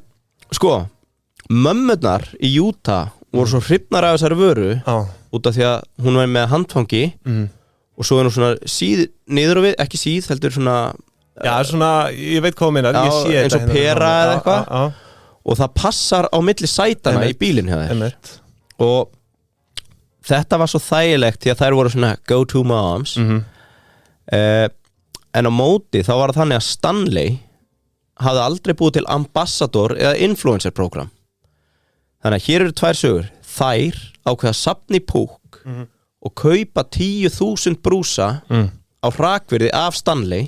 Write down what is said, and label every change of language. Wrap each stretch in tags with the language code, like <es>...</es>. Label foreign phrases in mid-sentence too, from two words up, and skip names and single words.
<is>Sko, mömmurnar í Utah voru svo hrifnar af þessari vöru út af því að hún var með handfangi og svo er hún svona niður og við, ekki síð, heldur svona... Já, svona, ég veit hvað þú meinar, ég sé þetta. Eins og pera eða eitthvað. Og það passar á milli sætana í bílinn hjá þér. Og þetta var svo þægilegt því að þær voru svona</is> <en>go to moms.</en> <is>En á móti þá var það þannig að Stanley hafði aldrei búið til ambassador eða</is> <en>influencer program.</en> <is>Þannig að hér eru 2 sögur. Þær ákveða að safna í púk og kaupa 10.000 brúsa á hrakvirði af Stanley.</is>